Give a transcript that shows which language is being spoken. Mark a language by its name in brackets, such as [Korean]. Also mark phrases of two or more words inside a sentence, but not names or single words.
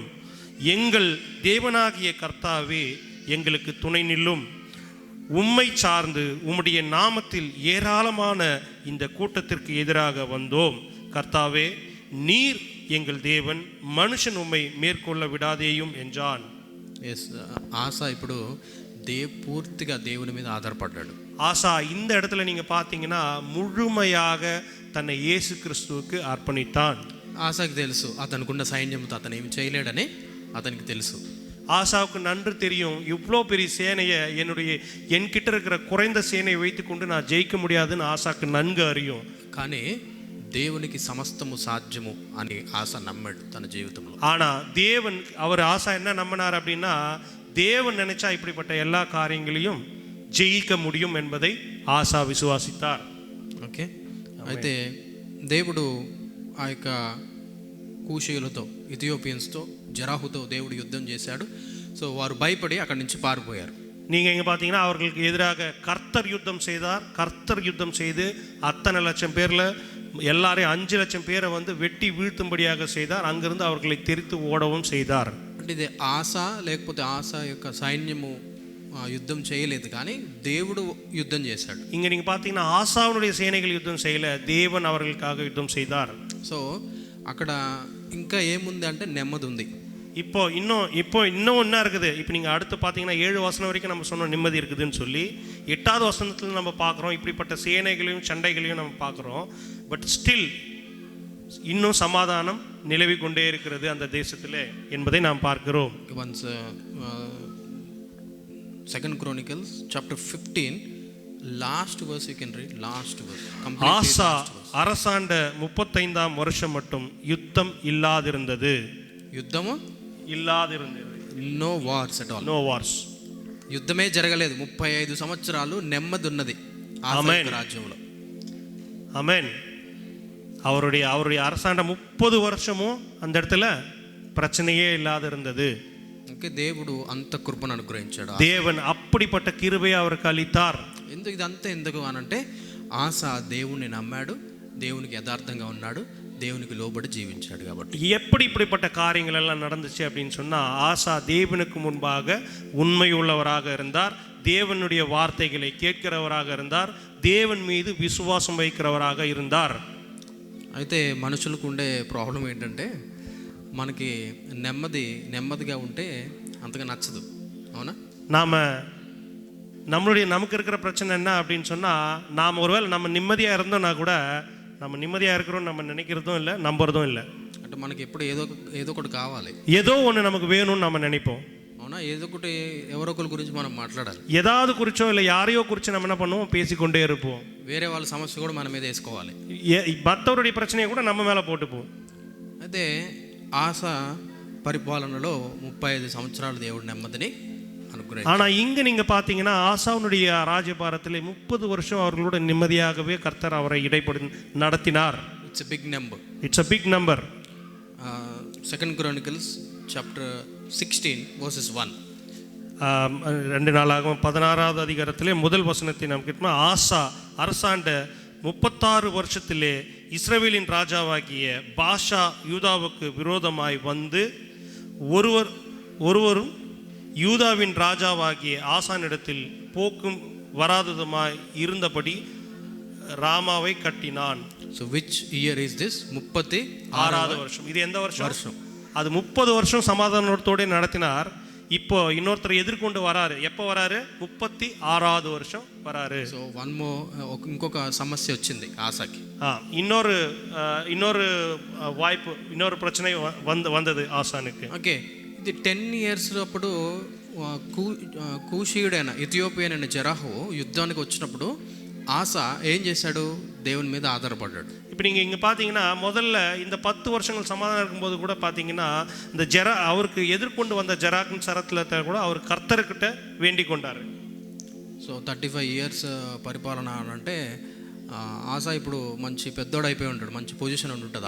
[Tamil] எங்கள் தேவனாகிய கர்த்தாவே, எங்களுக்கு துணை நில்லும். உம்மை சார்ந்து உம்முடைய நாமத்தில் ஏராளமான இந்த கூட்டத்திற்கு எதிராக வந்தோம். கர்த்தாவே, நீர் எங்கள் தேவன், மனுஷன் உம்மை மேற்கொள்ள விடாதேயும் என்றான். [Telugu] எஸ், ஆசா ఇప్పుడు పూర్తిగా దేవుని మీద ఆధారపడ్డాడు. [Tamil] ஆசா இந்த இடத்துல நீங்க பார்த்தீங்கன்னா முழுமையாக தன்னை இயேசு கிறிஸ்துவுக்கு அர்ப்பணித்தான். [Telugu] ஆசாக்கு తెలుసు అతనుకున్న సైన్యంతో అతను ఏమి చేయలేడని అతనికి తెలుసు. [Tamil] ஆசாவுக்கு நன்று தெரியும், இவ்வளோ பெரிய சேனையை என்கிட்ட இருக்கிற குறைந்த சேனையை வைத்துக்கொண்டு நான் ஜெயிக்க முடியாதுன்னு ஆசாக்கு நன்கு அறியும். [Telugu] కానీ దేవునికి సమస్తము సాధ్యము అని ఆశ నమ్మాడు తన జీవితంలో. [Tamil] ஆனா தேவன், அவர் ஆசா என்ன நம்பினார் அப்படின்னா, தேவன் நினைச்சா இப்படிப்பட்ட எல்லா காரியங்களையும் ஜெயிக்க முடியும் என்பதை ஆசா விசுவாசித்தார். [Telugu] ఓకే, అయితే దేవుడు ఆ యొక్క కూషీయులతో, ఇథియోపియన్స్తో, జెరాహుతో దేవుడు యుద్ధం చేశాడు. సో వారు భయపడి అక్కడి నుంచి పారిపోయారు. [Tamil] நீங்கள் இங்கே பார்த்தீங்கன்னா அவர்களுக்கு எதிராக கர்த்தர் யுத்தம் செய்தார். கர்த்தர் யுத்தம் செய்து அத்தனை லட்சம் பேரில் எல்லாரையும் 5,00,000 பேரை வெட்டி வீழ்த்தும்படியாக செய்தார். அங்கிருந்து அவர்களை தெரித்து ஓடவும் செய்தார். [Telugu] అంటే ఇది ఆశ లేకపోతే ఆశ యొక్క సైన్యము యుద్ధం చేయలేదు, కానీ దేవుడు యుద్ధం చేశాడు. [Tamil] இங்கே நீங்கள் பார்த்தீங்கன்னா ஆசாவுடைய சேனைகள் யுத்தம் செய்யல, தேவன் அவர்களுக்காக யுத்தம் செய்தார். [Telugu] సో అక్కడ ఇంకా ఏముంది అంటే నెమ్మది ఉంది. [Tamil] இப்போ இன்னும் என்ன இருக்குது? இப்போ நீங்கள் அடுத்து பார்த்தீங்கன்னா 7 வசனம் வரைக்கும் நம்ம சொன்னோம் நிம்மதி இருக்குதுன்னு சொல்லி. 8வது வசனத்தில் நம்ம பார்க்குறோம் இப்படிப்பட்ட சேனைகளையும் சண்டைகளையும் நம்ம பார்க்குறோம். [English] But still [Tamil] இன்னும் சமாதானம் நிலவி கொண்டே இருக்கிறது அந்த தேசத்தில் என்பதை நாம் பார்க்கிறோம். [English] Once 2 Chronicles chapter 15 last verse you can read, last verse. [Tamil] ஆசா அரசாண்ட 35ஆம் வருஷம் மட்டும் யுத்தம் இல்லாதிருந்தது. [Telugu] యుద్ధము [Tamil] ఇల్లాదిరుంది. [English] No wars at all. No wars. [Telugu] యుద్ధమే జరగలేదు. 35 సంవత్సరాలు నెమ్మది ఉన్నది ఆసా రాజ్యంలో. [Tamil] ஆமென். அவருடைய அரசாண்ட 30 வருஷமும் அந்த இடத்துல பிரச்சனையே இல்லாத இருந்தது. [Telugu] ఓకే, దేవుడు అంత కృపను అనుగ్రహించాడు. [Tamil] தேவன் அப்படிப்பட்ட கிருபையை அவருக்கு அளித்தார். [Telugu] ఇదంతా ఎందుకు అనంటే ఆసా దేవుణ్ణి నమ్మాడు, దేవునికి యథార్థంగా ఉన్నాడు, దేవునికి లోబడి జీవించాడు. కాబట్టి [Tamil] எப்படி இப்படிப்பட்ட காரியங்கள் எல்லாம் நடந்துச்சு அப்படின்னு சொன்னால், ஆசா தேவனுக்கு முன்பாக உண்மை உள்ளவராக இருந்தார், தேவனுடைய வார்த்தைகளை கேட்கிறவராக இருந்தார், தேவன் மீது விசுவாசம் வைக்கிறவராக இருந்தார். [Telugu] అయితే మనుషులకు ఉండే ప్రాబ్లం ఏంటంటే, మనకి నెమ్మదిగా ఉంటే అంతగా నచ్చదు. అవునా? [Tamil] நமக்கு இருக்கிற பிரச்சனை என்ன அப்படின்னு சொன்னால், நாம் ஒருவேளை நம்ம நிம்மதியாக இருந்தோம்னா கூட நம்ம நிம்மதியாக இருக்கிறோம் நம்ம நினைக்கிறதும் இல்லை, நம்புறதும் இல்லை. [Telugu] అంటే మనకి ఎప్పుడు ఏదో ఒకటి కావాలి, [Tamil] ஏதோ ஒன்று நமக்கு வேணும்னு நம்ம நினைப்போம். [Telugu] అవునా? ఏదో ఒకటి ఎవరో ఒకరి గురించి మనం మాట్లాడాలి, [Tamil] ஏதாவது குறிச்சோ இல்லை யாரையோ குறித்து நம்ம என்ன பண்ணுவோம், பேசிக்கொண்டே இருப்போம். [Telugu] వేరే వాళ్ళ సమస్య కూడా మన మీద వేసుకోవాలి, [Tamil] மற்றவருடைய பிரச்சனையை கூட நம்ம மேலே போட்டுப்போம். [Telugu] అయితే ఆశ పరిపాలనలో 35 సంవత్సరాలు దేవుడు నెమ్మదిని అనుగ్రహించాడు. [Tamil] ஆனால் இங்கே நீங்கள் பார்த்தீங்கன்னா, ஆசாவுடைய ராஜ்யபாரத்தில் 30 வருஷம் அவர்களோட நிம்மதியாகவே கர்த்தர் அவரை நடத்தினார். [English] It's a big number. It's a big number. 2 Chronicles chapter 16 verses 1. [Tamil] 2 நாளாகவும் 16வது அதிகாரத்திலே முதல் வசனத்தை நாம் கேட்போம். ஆசா அரசாண்ட 36 வருஷத்திலே இஸ்ரவேலின் ராஜாவாகிய பாஷா யூதாவுக்கு விரோதமாய் வந்து ஒருவரும் யூதாவின் ராஜாவாகிய ஆசானிடத்தில் போக்கும் வராததுமாய் இருந்தபடி ராமாவை கட்டினான். [English] So which year is this? [Tamil] 36வது வருஷம். இது எந்த வருஷம்? அது 30 வருஷம் சமாதானத்தோடு நடத்தினார். இப்போ இன்னொருத்தர் எதிர்கொண்டு வராரு. எப்போ வராரு? 36வது வருஷம் வராரு. [Telugu] సో ఇంకొక సమస్య వచ్చింది ఆసాకి. [Tamil] இன்னொரு வாய்ப்பு, இன்னொரு பிரச்சனை வந்தது ஆசானுக்கு. [Telugu] ఓకే, ఇది 10 years అప్పుడు కూషీయుడైన ఇథియోపియన్ అయిన జెరాహు యుద్ధానికి వచ్చినప్పుడు ఆస ఏం చేశాడు? దేవుని మీద ఆధారపడ్డాడు. [Tamil] இப்போ நீங்கள் இங்கே பார்த்தீங்கன்னா, முதல்ல இந்த 10 வருஷங்கள் சமாதானம் இருக்கும்போது கூட பார்த்தீங்கன்னா, இந்த அவருக்கு எதிர்கொண்டு வந்த ஜெராக்கின் சரத்தில் கூட அவர் கர்த்தர்கிட்ட வேண்டிக் கொண்டார். [Telugu] సో 35 years పరిపాలన అంటే ఆసా ఇప్పుడు మంచి పెద్దోడు అయిపోయి ఉంటాడు, మంచి పొజిషన్ ఉంటుంది.